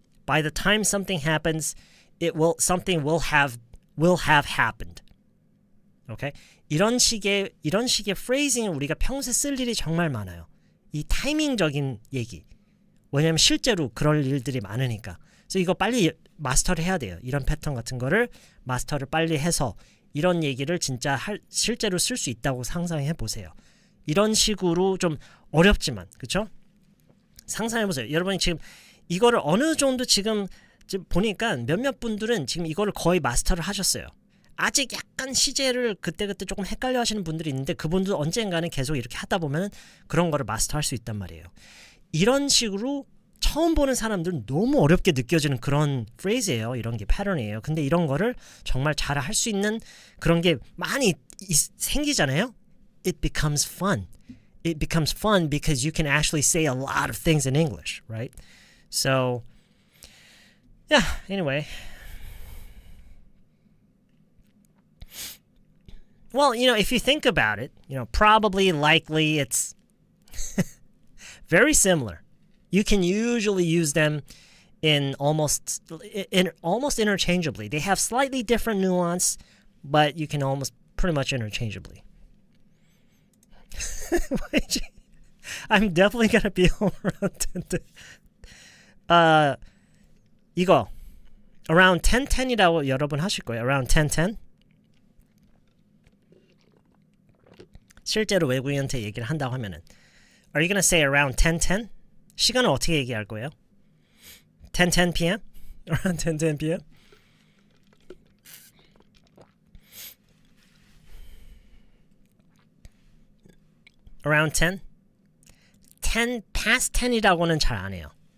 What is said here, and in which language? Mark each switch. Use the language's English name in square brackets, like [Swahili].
[English] By the time something happens, something will have happened. Okay? [Korean] 이런 식의 phrasing을 우리가 평소에 쓸 일이 정말 많아요. 이 타이밍적인 얘기. 왜냐면 실제로 그럴 일들이 많으니까. 그래서 이거 빨리 마스터를 해야 돼요. 이런 패턴 같은 거를 마스터를 빨리 해서 이런 얘기를 진짜 실제로 쓸 수 있다고 상상해 보세요. 이런 식으로 좀 어렵지만, 그쵸? 상상해 보세요. 여러분이 지금 이거를 어느 정도 지금 보니까 몇몇 분들은 지금 이거를 거의 마스터를 하셨어요. 아직 약간 시제를 그때그때 조금 헷갈려 하시는 분들이 있는데 그분도 언젠가는 계속 이렇게 하다 보면 그런 거를 마스터할 수 있단 말이에요. 이런 식으로 처음 보는 사람들은 너무 어렵게 느껴지는 그런 프레이즈예요. 이런 게 패턴이에요. 근데 이런 거를 정말 잘 할 수 있는 그런 게 많이 생기잖아요. [English] It becomes fun. It becomes fun because you can actually say a lot of things in English, right? So, yeah, anyway. Well, if you think about it, probably, likely, it's very similar. You can usually use them in almost interchangeably. They have slightly different nuance, but you can almost pretty much interchangeably. I'm definitely gonna be home around 10. [Korean] 이거 around 10:10이라고 여러분 하실 거예요. [English] Around 10:10. [Korean] 실제로 외국인한테 얘기를 한다고 하면은 [English] Are you gonna say around 10:10? [Korean] 시간을 어떻게 얘기할 거예요? [English] 10:10 p.m. Around 10:10 p.m. Around 10? [Korean] 10 past 10이라고는 잘 안 해요.